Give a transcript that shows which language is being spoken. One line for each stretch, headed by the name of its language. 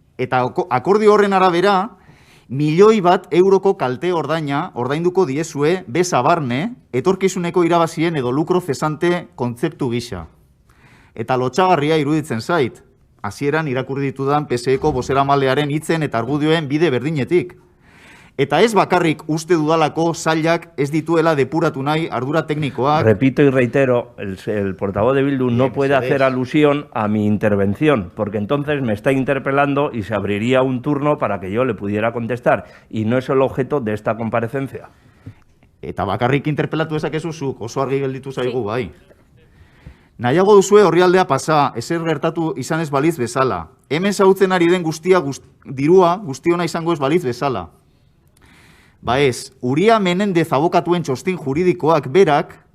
Basque: Eta akordio horren arabera, 1.000.000 euroko kalte ordainduko diezue, beza barne, etorkizuneko irabazien edo lukro cesante kontzeptu gisa. Eta lotxagarria iruditzen zait, hasieran irakurri ditudan PSE-ko bozeramalearen hitzen eta argudioen bide berdinetik. Eta ez bakarrik uste dudalako sailak ez dituela depuratu nahi ardura teknikoak.
Spanish: Repito y reitero, el portavoz de Bildu no puede hacer alusión a mi intervención, porque entonces me está interpelando y se abriría un turno para que yo le pudiera contestar. Y no es el objeto de esta comparecencia.
Basque: Eta bakarrik interpelatu dezakezu zuk, oso argi gelditu zaigu bai. Nahiago duzue orrialdea pasa, ezer gertatu izan ez baliz bezala. Hemen zautzen ari den dirua guztiona izango ez baliz bezala. Ba ez, Uria Menendez abokatuen txostin juridikoak berak